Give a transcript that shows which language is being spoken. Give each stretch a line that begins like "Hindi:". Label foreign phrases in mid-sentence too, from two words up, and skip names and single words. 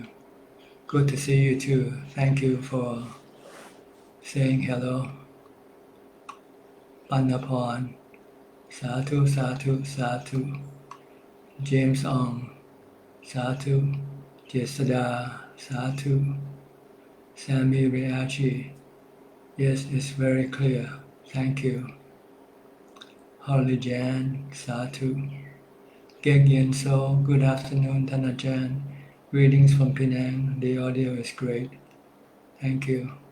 English: Good to see you too. Thank you for saying hello.
Pali: Pannaporn, Sadhu, Sadhu, Sadhu.
English: James Ong, Sadhu. Jesada, Sadhu. Sammy Riachi, yes, it's very clear. Thank you. Holly Jan, Sadhu. Geg Yen So, good afternoon, Ajahn. Greetings from Penang. The audio is great. Thank you.